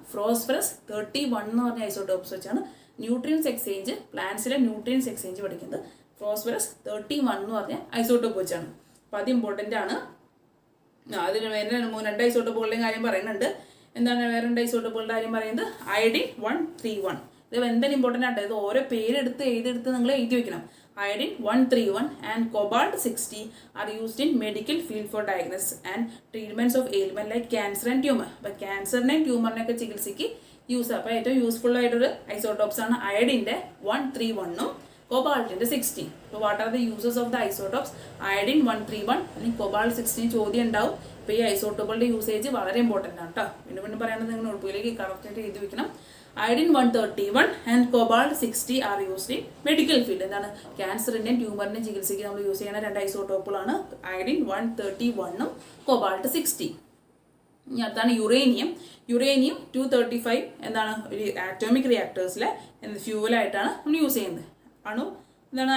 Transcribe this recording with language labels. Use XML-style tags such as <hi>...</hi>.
<ml>Phosphorus 31 എന്ന് പറഞ്ഞ isotopes വെച്ചാണ് ന്യൂട്രിയൻസ് എക്സ്ചേഞ്ച്, പ്ലാന്റ്സിലെ ന്യൂട്രിയൻസ് എക്സ്ചേഞ്ച് പഠിക്കുന്നത് ഫോസ്ഫറസ് 31 എന്ന് പറഞ്ഞ ഐസോട്ടോപ്പ് വെച്ചാണ്. അപ്പോൾ അത് ഇമ്പോർട്ടൻ്റ് ആണ്. അതിന് വേറെ 2 ഐസോട്ടോപ്പുകളുടെയും കാര്യം പറയുന്നുണ്ട്. എന്താണ് വേറെ 2 ഐസോട്ടോപ്പുകളുടെ കാര്യം പറയുന്നത്? അയഡിൻ 131. ഇത് എന്തായാലും ഇമ്പോർട്ടൻ്റ് ആണ്. ഇത് ഓരോ പേരെടുത്ത് നിങ്ങൾ എഴുതി വെക്കണം.</ml> <en>Iodine 131 and cobalt 60 are used in medical field for diagnosis and treatments of ailment like cancer and tumor.</en> <ml>അപ്പോൾ ക്യാൻസറിനെയും ട്യൂമറിനെയൊക്കെ ചികിത്സയ്ക്ക് യൂസ്. അപ്പോൾ ഏറ്റവും യൂസ്ഫുൾ ആയിട്ടൊരു ഐസോട്ടോപ്സ് ആണ് അയഡിൻ്റെ 131 കോബാൾട്ടിൻ്റെ 60. അപ്പോൾ</ml> <en>What are the uses of the isotopes?</en> <ml>Iodine 131 അല്ലെങ്കിൽ കോബാൾട്ട് 60 ചോദ്യം ഉണ്ടാവും. അപ്പോൾ ഈ ഐസോട്ടോപ്പുകളുടെ യൂസേജ് വളരെ ഇമ്പോർട്ടൻ്റ് ആണ് കേട്ടോ. വീണ്ടും പറയുന്നത് നിങ്ങൾ നോട്ട്ബുക്കിലേക്ക് കറക്റ്റായിട്ട് എഴുതി വെക്കണം.</ml> <en>Iodine 131 and cobalt 60 are used in medical field.</en> <ml>എന്താണ്? ക്യാൻസറിൻ്റെയും ട്യൂമറിൻ്റെയും ചികിത്സയ്ക്ക് നമ്മൾ യൂസ് ചെയ്യുന്ന 2 ഐസോട്ടോപ്പുകളാണ് അയഡിൻ 131 കോബാൾട്ട് 60. ഇനി അടുത്താണ് യുറേനിയം. യുറേനിയം 235 എന്താണ്? ഒരു ആറ്റോമിക് റിയാക്ടേഴ്സിലെ ഫ്യൂവലായിട്ടാണ് നമ്മൾ യൂസ് ചെയ്യുന്നത്. എന്താണ്?</ml>